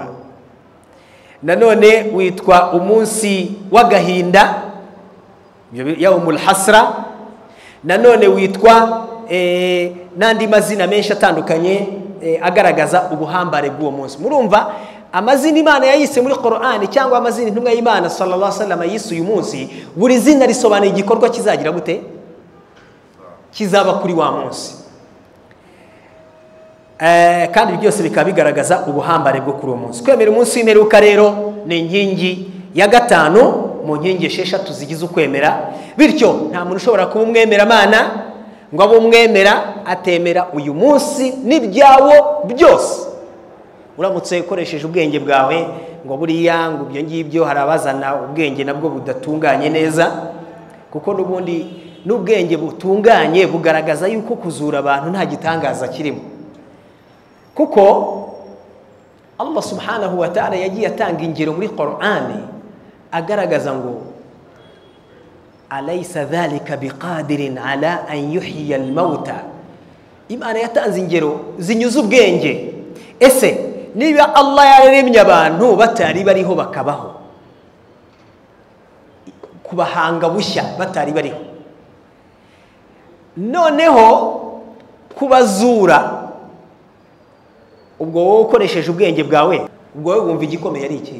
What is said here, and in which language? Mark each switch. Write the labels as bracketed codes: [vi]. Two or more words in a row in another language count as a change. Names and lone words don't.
[rw] Nanone witwa umunsi w'agahinda, [ar] يوم الحسرة. [rw] Nanone witwa n'andi mazina menshi atandukanye agaragaza ubuhambare bw'uwo munsi. Murumva amazina Imana yayise muri Qur'ani, cyangwa amazina intumwa y'Imana [ar] صلى الله عليه وسلم [rw] yise uyu munsi, buri zina risobanuye igikorwa kizagira gute, kizaba kuri wa munsi. Kandi byose bikaba bigaragaza ubuhambare bwo kuri uwo munsi. Kwemera umunsi w'imperuka rero ni inkingi ya gatanu mu nkingi esheshatu zigize ukwemera. Bityo nta muntu ushobora kuba umwemeramana ngo abe umwemera atemera uyu munsi n'ibyawo byose. Uramutse ukoresheje ubwenge bwawe ngo buriya ngo ibyo ngibyo, hari abazana ubwenge nabwo budatunganye neza, kuko n'ubundi n'ubwenge butunganye bugaragaza yuko kuzura abantu nta gitangaza kirimo, kuko Allah [ar] سبحانه وتعالى [rw] yagiye atanga ingero muri Qur'ani agaragaza ngo [ar] أليس ذلك بقادر على أن يحيي الموتى. [rw] Imana yatanze ingero zinyuza ubwenge. Ese niba Allah yaremye abantu batari bariho bakabaho, kubahanga bushya batari bariho, noneho kubazura, ubwo wowe ukoresheje ubwenge bwawe, ubwo wowe wumva igikomeye ari iki?